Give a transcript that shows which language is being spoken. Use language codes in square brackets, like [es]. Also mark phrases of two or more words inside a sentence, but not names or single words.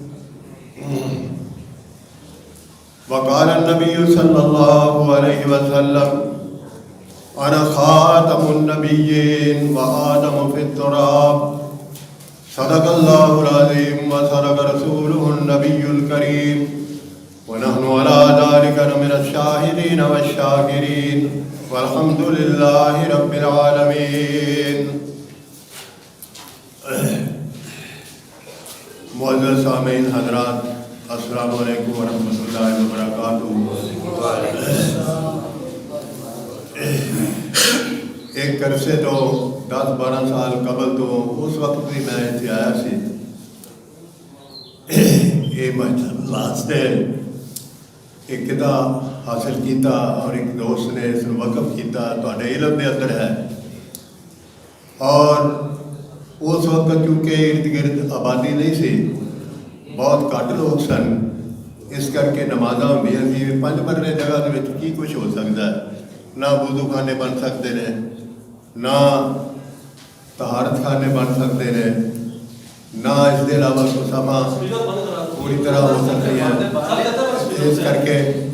[ar] وقال النبي صلى الله عليه وسلم أنا خاتم النبيين وآدم في التراب۔ صدق الله العظيم وصدق رسوله النبي الكريم ونحن على ذلك من الشاهدين والشاكرين والحمد لله رب العالمين۔ [ur] معزز سامعین حضرات، [ar] السلام علیکم ورحمۃ اللہ وبرکاتہ۔ [pa] ایک عرصے تو 10-12 سال قبل تو اس وقت بھی میں اتنے آیا سی، یہ مسجد واسطے ایک کتاب حاصل کیتا اور ایک دوست نے اس وقف کیتا تواڈے علم دے اندر ہے۔ اور اس وقت چونکہ ارد گرد آبادی نہیں سی، بہت گھٹ لوگ سن، اس کر کے نمازاں ہوندیاں سی۔ 5 مرلے جگہ دے وچ کی کچھ ہو سکتا ہے؟ [ur] نہ وضو خانے بن سکتے ہیں، نہ طہارت خانے بن سکتے ہیں، نہ اس کے علاوہ سما پوری طرح ہو سکتی ہیں۔ [pa] اس کر کے